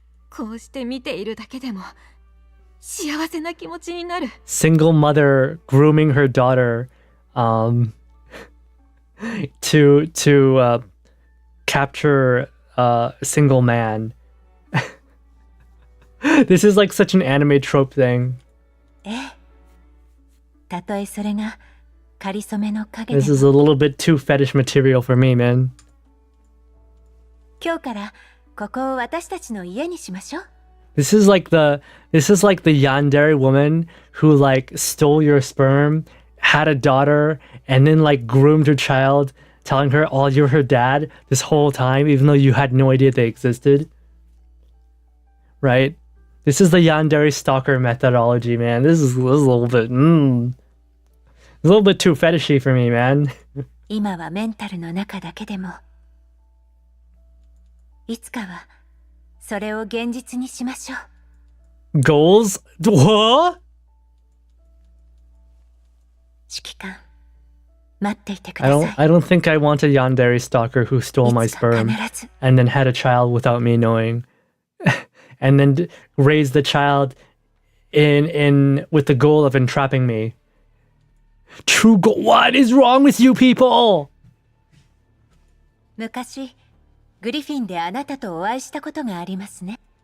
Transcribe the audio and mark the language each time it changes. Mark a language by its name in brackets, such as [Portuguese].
[Japanese] こうして見ているだけでも幸せな気持ちになる。 [English] Single mother grooming her daughter to capture a single man. This is like such an anime trope thing. [Japanese] ええ。たとえそれがかりそめの影で [English] This is a [Japanese] も。 [English] little bit too fetish material for me, man. [Japanese] 今日からここを私たちの家にしましょう。 [English] This is like the yandere woman who like stole your sperm, had a daughter, and then like groomed her child, telling her, "Oh, you're her dad," this whole time, even though you had no idea they existed. Right? This is the yandere stalker methodology, man. This is a little bit, a little bit too fetishy for me, man. [Japanese] 今はメンタルの中だけでも、いつかはそれを現実にしましょう。 [English] Goals? What? [Japanese] 指揮官、待っていてください。 [English] I don't think I want a yandere stalker who stole my [Japanese] いつか [English] sperm [Japanese] 必ず [English] and then had a child without me knowing, and then raised the child in with the goal of entrapping me. True goal. What is wrong with you people? [Japanese] 昔グリフィンであなたとお会いしたことがありますね。